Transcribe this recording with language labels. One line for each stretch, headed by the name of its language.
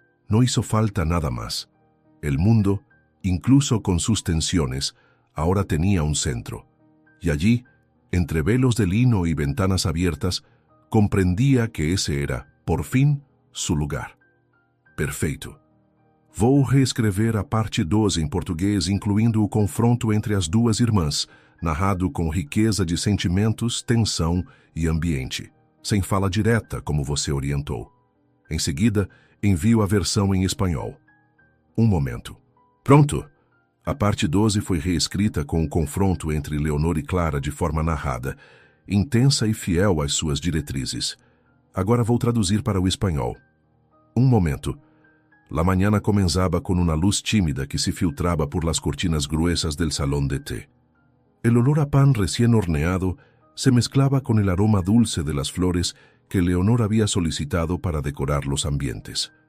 Spanish: No hizo falta nada más. El mundo, incluso con sus tensiones, ahora tenía un centro. Y allí, entre velos de lino y ventanas abiertas, comprendía que ese era, por fin, su lugar.
Portuguese: Perfeito. Vou reescrever a parte 12 em português, incluindo o confronto entre as duas irmãs, narrado com riqueza de sentimentos, tensão e ambiente, sem fala direta, como você orientou. Em seguida, envio a versão em espanhol. Um momento. Pronto! A parte 12 foi reescrita com o confronto entre Leonor e Clara de forma narrada, intensa e fiel às suas diretrizes. Agora vou traduzir para o espanhol. Um momento.
Spanish: La mañana comenzaba con una luz tímida que se filtraba por las cortinas gruesas del salón de té. El olor a pan recién horneado se mezclaba con el aroma dulce de las flores que Leonor había solicitado para decorar los ambientes.